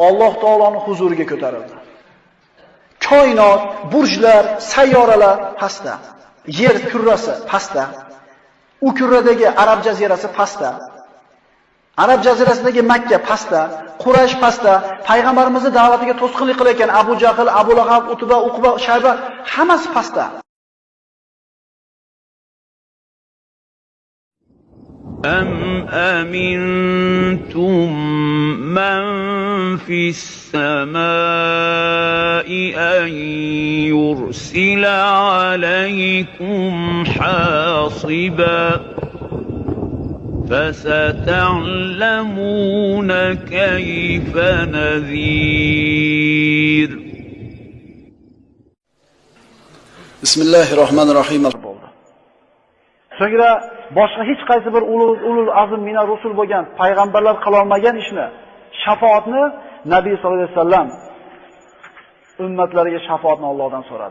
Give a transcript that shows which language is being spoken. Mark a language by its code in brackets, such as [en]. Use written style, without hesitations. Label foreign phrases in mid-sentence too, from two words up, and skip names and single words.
[uz] Alloh taoloning huzuriga ko'tarildi. Koinot, burjlar, sayyoralar pastda. Yer kurrasi pastda. U kurradagi Arab jazirasi pastda. Arab jazirasidagi Makka pastda, Quraysh pastda, payg'ambarimizning da'vatiga to'sqinlik qilayotgan Abu Jahl, Abu Lahab, Utba, Uqba, Shayba hammasi pastda. [ar] أَمْ أَمِنْتُمْ مَنْ فِي السَّمَاءِ أَنْ يُرْسِلَ عَلَيْكُمْ حَاصِبًا فَسَتَعْلَمُونَ كَيْفَ نَذِيرٌ. [uz] Bismillahirrohmanirrohim. So'ngra boshqa hech qaysi bir [ar] أولو العزم من الرسل [uz] bo'lgan payg'ambarlar qila olmagan ishni, shafoatni Nabiy [ar] صلى الله عليه وسلم [uz] ummatlariga shafoatni Allohdan so'radi.